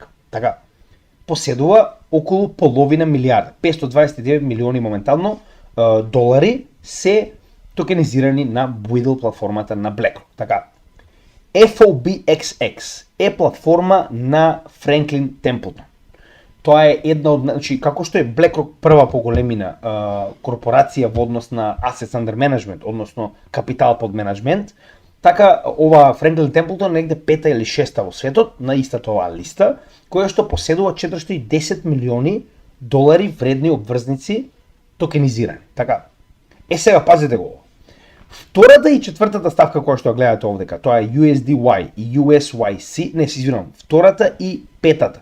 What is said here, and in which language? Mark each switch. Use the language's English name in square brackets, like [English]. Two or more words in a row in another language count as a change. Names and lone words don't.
[Macedonian] Така, поседува околу половина милиарда, 529 милиони моментално долари се токенизирани на Buidl платформата на BlackRock. Така, FOBXX е платформа на Franklin Templeton. Тоа е една од, значи, како што е BlackRock прва по големина корпорација во однос на [English] assets under management, [Macedonian] односно капитал под менеджмент, така ова Franklin Templeton негде пета или шеста во светот на истата оваа листа, која што поседува 410 милиони долари вредни обврзници токенизирани. Така. Сега пазете го. Втората и четвртата ставка која што ја гледате овдека, тоа е USDY и USYC, не се извинувам, втората и петата.